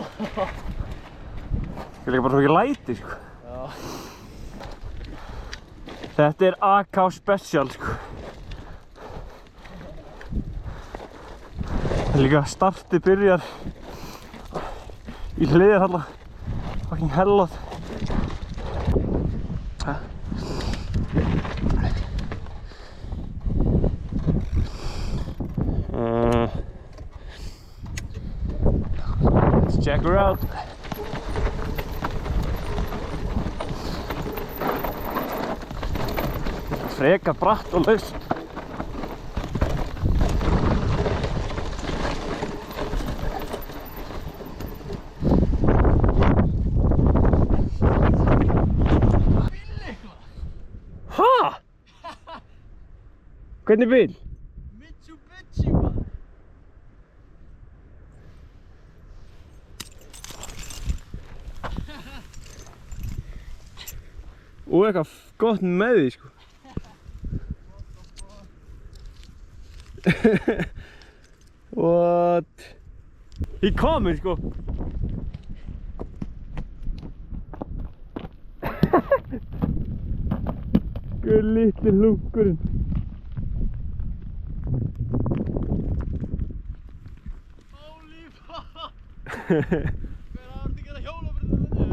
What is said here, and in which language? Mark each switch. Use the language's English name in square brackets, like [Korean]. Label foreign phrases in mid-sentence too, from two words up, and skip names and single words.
[Icelandic] Ég vil ekki bara svo mikið læti sko. Þetta er AK Special sko. Líka startið byrjar í hliðar þarna. [English] Fucking hellot. Let's check her out. [Icelandic] Frekar bratt og laust. Ha? Hvernig bíl? Mitsubishi maður. Og eitthvað gott með því sko. [English] What? He coming [Icelandic] sko. Guð litli hlunkurinn. [English] Holy fuck. [Icelandic] Hver hafði ekki að hjóla fyrir þetta?